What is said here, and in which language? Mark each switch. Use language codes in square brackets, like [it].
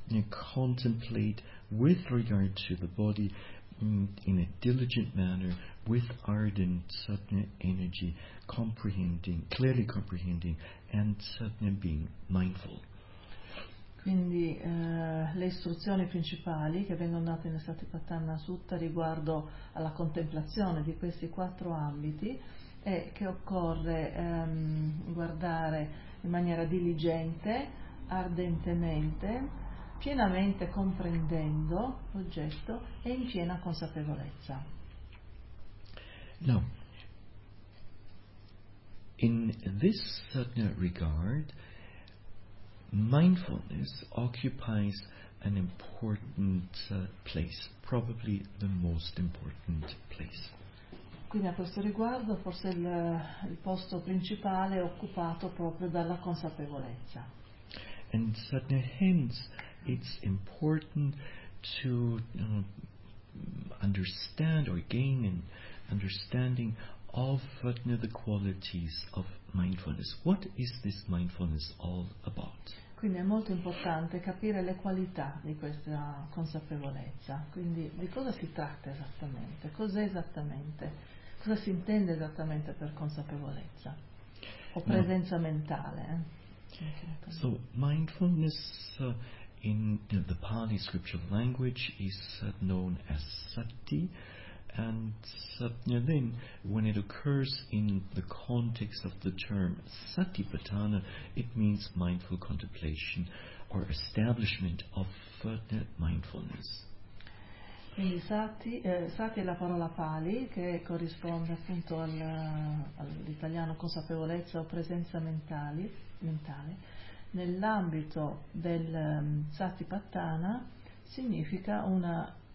[en] contemplate with regard to the body in a diligent manner, with ardent energy, comprehending, clearly comprehending, and being mindful. [it] Quindi le istruzioni principali che vengono date nel Satipatthana Sutta riguardo alla contemplazione di questi quattro ambiti è che occorre guardare in maniera diligente, ardentemente, pienamente comprendendo l'oggetto e in piena consapevolezza. [en] No. In this regard, mindfulness occupies an important place, probably the most important place. [it] Quindi a questo riguardo forse il posto principale è occupato proprio dalla consapevolezza. [en] And certainly hence it's important to understand or gain an understanding of the qualities of mindfulness. What is this mindfulness all about? [it] Quindi è molto importante capire le qualità di questa consapevolezza. Quindi di cosa si tratta esattamente? Cos'è esattamente? Cosa si intende esattamente per consapevolezza? O presenza mentale? [en] So, mindfulness in the Pali scriptural language is known as sati. And then, when it occurs in the context of the term satipatthana, it means mindful contemplation or establishment of mindfulness. [it] Quindi sati è la parola pali che corrisponde appunto all'italiano consapevolezza o presenza mentale. Nell'ambito del satipatthana significa una